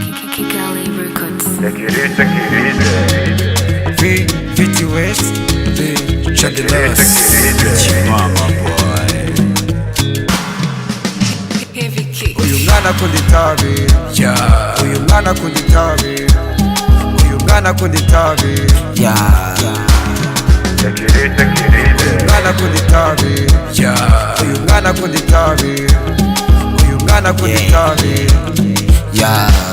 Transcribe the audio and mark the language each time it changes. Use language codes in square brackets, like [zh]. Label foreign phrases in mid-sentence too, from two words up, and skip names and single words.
[en] Kigali Records. V, V T West, the Shadow Loss. Mama boy. Heavy kick. [rw] Uyu mwana akunda itabi. Yeah. Uyu mwana akunda itabi. Uyu mwana akunda itabi. Yeah. Uyu mwana akunda itabi. Yeah. Uyu mwana akunda itabi. Uyu mwana akunda Yeah. itabi. Yeah.